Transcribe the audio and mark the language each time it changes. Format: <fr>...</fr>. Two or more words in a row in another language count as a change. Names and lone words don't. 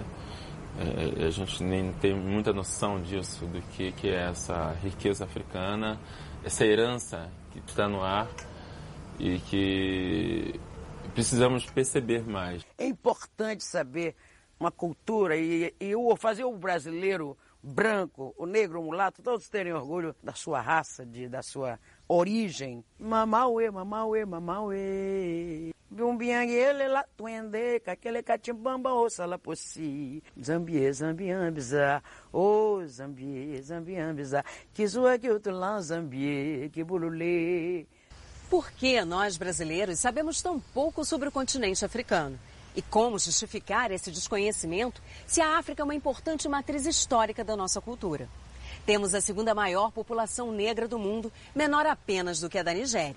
<pt>A gente nem tem muita noção disso, do que é essa riqueza africana, essa herança que está no ar e que precisamos perceber mais. É importante saber uma cultura e fazer o brasileiro branco, o negro, o mulato, todos terem orgulho da sua raça, da sua origem.</pt> <kmb>Mamauê, mamauê, mamauê. Bumbianguele la tuende, kakele katimbamba o salapossi. Zambie, zambiambiza, o Zambie, zambiambiza. Kizua que utulan Zambie, que bululê.</kmb> <pt>Por que nós brasileiros sabemos tão pouco sobre o continente africano? E como justificar esse desconhecimento se a África é uma importante matriz histórica da nossa cultura? Temos a segunda maior população negra do mundo, menor apenas do que a da Nigéria.</pt>